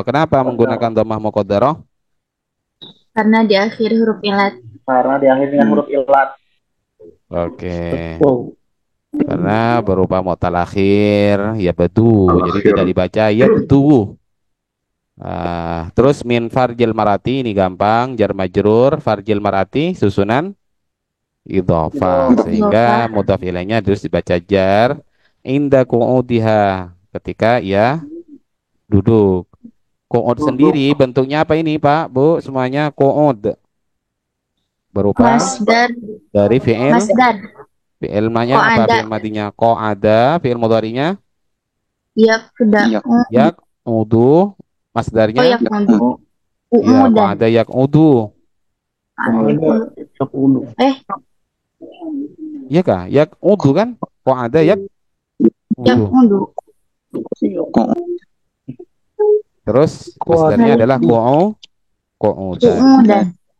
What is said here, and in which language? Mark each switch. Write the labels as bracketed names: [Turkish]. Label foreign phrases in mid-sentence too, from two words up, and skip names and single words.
[Indonesian] Kenapa menggunakan [Arabic] ضمة مقدرة? [Indonesian] Karena di akhir huruf ilat. Oke. Karena berupa [Arabic] معتل آخر [Indonesian] ya bedu. Jadi tidak dibaca ya bedu. Terus [Arabic] من فرج المرأة [Indonesian] ini gampang, [Arabic] جار مجرور فرج المرأة [Indonesian] susunan idhofah, sehingga mudhaf ilaihnya terus dibaca jar [Arabic] عند قعودها, [Indonesian] ketika ya duduk. Qu'ud sendiri bentuknya apa ini Pak Bu semuanya? Qu'ud berupa Masdar. dari fi'il. Fi'il manya apa? Qa'ada. Fi'il madinya qa'ada, fi'il mudhari'nya yaq'udu. Masdarnya yaq'udu. ya [Arabic] قعد يقعد. [Indonesian] Iya kah? Yaq'udu kan? [Arabic] قعد يقعد. [Indonesian] Terus masdarnya adalah qu'udan.